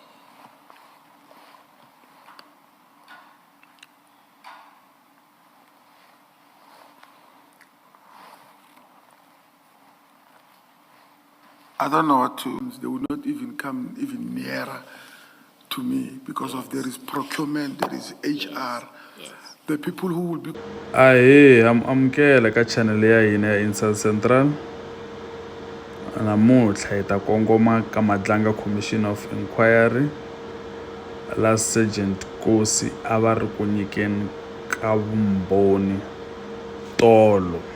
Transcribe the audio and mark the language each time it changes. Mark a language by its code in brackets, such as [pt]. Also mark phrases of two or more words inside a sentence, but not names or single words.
[en] I don't know what to. They would not even come even nearer to me because of there is procurement, there is HR. The people who will be. [ts] Ahe, amukela ka channel ya hina ya Inside Central. Namuntlha hi ta kongoma ka Madlanga Commission of Inquiry la Sergeant Nkosi a va ri ku nyikeni ka vumbhoni tolo.